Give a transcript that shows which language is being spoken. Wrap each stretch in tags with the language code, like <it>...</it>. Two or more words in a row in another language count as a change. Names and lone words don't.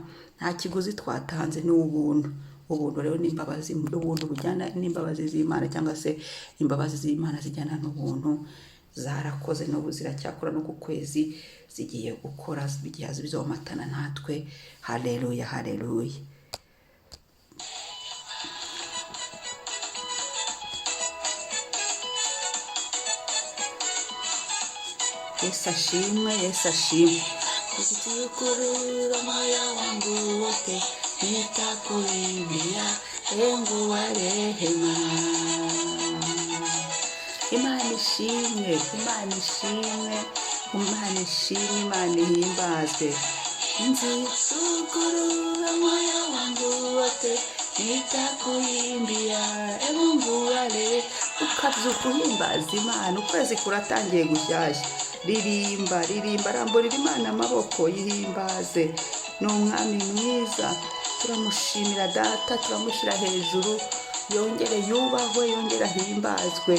<rw>Nta kiguzi twatanze, ni ubuntu. Ubuntu rero ni imbabazi, ubuntu bujyana n'imbabazi z'Imana, cyangwa se imbabazi z'Imana zijyana n'ubuntu zarakoze, n'ubu ziracyakora, no ku kwezi zigiye gukora, bigiye bizomatana natwe. Haleluya, haleluya. Yesu ashimwe, Yesu ashimwe.</rw> <sw>Ukitukurura moyo wangu wote, nitakuimbia Mungu wa rehema.</sw> <rw>Imana ishimwe, Imana ishimwe, Imana ishimwe, Imana ihimbazwe.</rw> <sw>Nzikukurura moyo wangu wote, nitakuimbia Mungu wa rehema.</sw> <rw>Ukabyuka uhimbaza Imana, ukwezi kuratangiye gushyashya. Ririmba, ririmba, ramburira Imana amaboko, yihimbaze. Ni umwami mwiza, turamushimira Data, turamushyira hejuru, yongere yubahwe, yongere ahimbazwe.</rw>